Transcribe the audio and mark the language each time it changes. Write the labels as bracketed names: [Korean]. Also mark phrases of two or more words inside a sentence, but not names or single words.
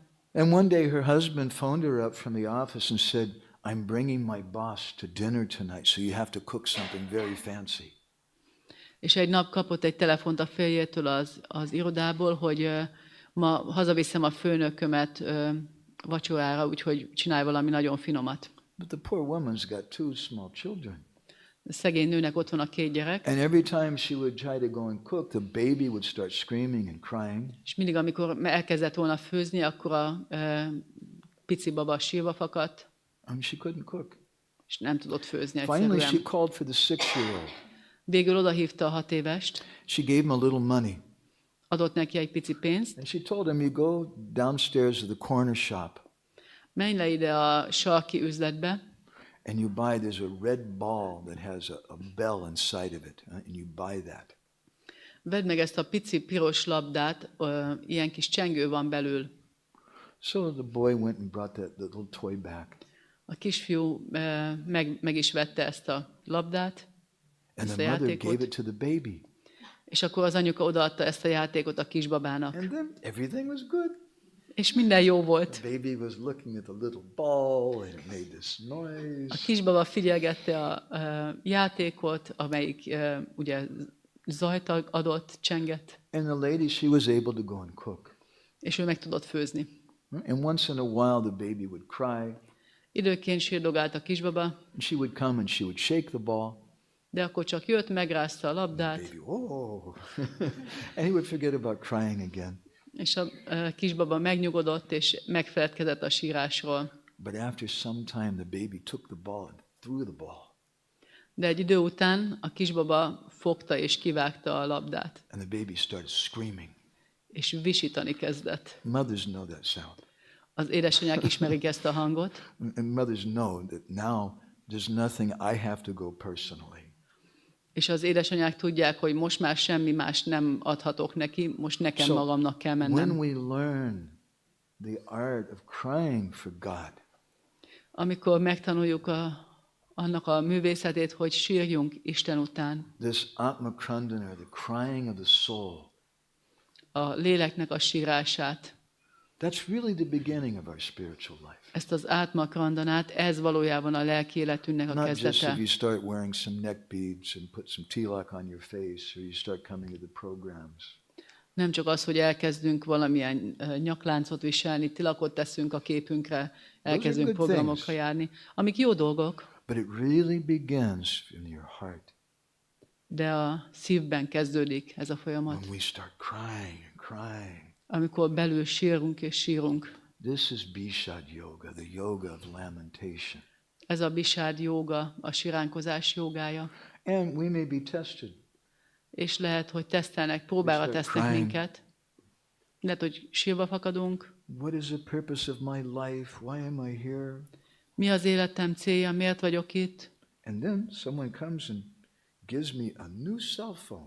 [English] And one day her husband phoned her up from the office and said, I'm bringing my boss to dinner tonight, so you have to cook something very fancy. [Hungarian] És egy nap kapott egy telefont a férjétől az irodából, hogy ma hazaviszem a főnökömet vacsorára, úgyhogy csinálj valami nagyon finomat. [English] But the poor woman's got 2 small children. [Hungarian] A szegény nőnek ott van a 2 gyerek. [English] And every time she would try to go and cook, the baby would start screaming and crying. [Hungarian] És mindig, amikor elkezdett volna főzni, akkor a pici baba sírva fakadt. [English] And she couldn't cook. [Hungarian] És nem tudott főzni [English] Finally, she [Hungarian] egyszerűen. [English] called for the 6-year-old. [Hungarian] Végül odahívta a 6 évest, [English] She gave him a little money. [Hungarian] adott neki egy pici pénzt. [English] And she told him, you go downstairs to the corner shop [Hungarian] Menj le ide a sarki üzletbe, [English] and you buy, there's a red ball that has a bell inside of it, and you buy that. [Hungarian] vedd meg ezt a pici piros labdát, ilyen kis csengő van belül. [English] So the boy went and brought that little toy back. [Hungarian] A kisfiú meg is vette ezt a labdát, [English] And [Hungarian] ezt a [English] the mother gave [Hungarian] játékot, [English] it to the baby. [Hungarian] és akkor az anyuka odaadta ezt a játékot a kisbabának. [English] And then everything was good. [Hungarian] És minden jó volt. [English] The baby was looking at the little ball and it made this noise. [Hungarian] A kisbaba figyelgette a játékot, amelyik ugye zajt adott, csengett, [English] And the lady, she was able to go and cook. [Hungarian] és ő meg tudott főzni. [English] And once in a while the baby would cry. [Hungarian] Időnként sírdogált a kisbaba, [English] And she would come and she would shake the ball. [Hungarian] de akkor csak jött, megrázta a labdát, [English] Baby, oh. And he would forget about crying again. [Hungarian] és a kisbaba megnyugodott, és megfeledkezett a sírásról. [English] But after some time the baby took the ball and threw the ball. [Hungarian] De egy idő után a kisbaba fogta és kivágta a labdát, [English] And the baby started screaming. [Hungarian] és visítani kezdett. [English] Mothers know that sound. [Hungarian] Az édesanyák ismerik ezt a hangot, [English] And mothers know that now there's nothing I have to go personally. [Hungarian] és az édesanyák tudják, hogy most már semmi más nem adhatok neki, most nekem [English] So, [Hungarian] magamnak kell [English] when [Hungarian] mennem. [English] we learn the art of crying for God, [Hungarian] Amikor megtanuljuk annak a művészetét, hogy sírjunk Isten után, [English] this Atma Krandana, the crying of the soul, [Hungarian] a léleknek a sírását, [English] that's really the beginning of our spiritual life. [Hungarian] ezt az Átma Krandanát, ez valójában a lelki életünknek a [English] Not just [Hungarian] kezdete. [English] if you start wearing some neck beads and put some tilak on your face, or you start coming to the programs. [Hungarian] Nem csak az, hogy elkezdünk valamilyen nyakláncot viselni, tilakot teszünk a képünkre, elkezdünk [English] good [Hungarian] programokra [English] things. [Hungarian] járni, amik jó dolgok, [English] But it really begins in your heart [Hungarian] de a szívben kezdődik ez a folyamat. [English] when we start crying and crying. [Hungarian] Amikor belül sírunk és sírunk. [English] This is Bishad Yoga, the yoga of lamentation. [Hungarian] Ez a bisád jóga, a siránkozás jogája. [English] And we may be tested. [Hungarian] És lehet, hogy tesztelnek, próbára [English] start [Hungarian] tesznek [English] crying. [Hungarian] minket. Lehet, hogy sírva fakadunk. [English] What is the purpose of my life? Why am I here? [Hungarian] Mi az életem célja? Miért vagyok itt? [English] And then someone comes and gives me a new cell phone.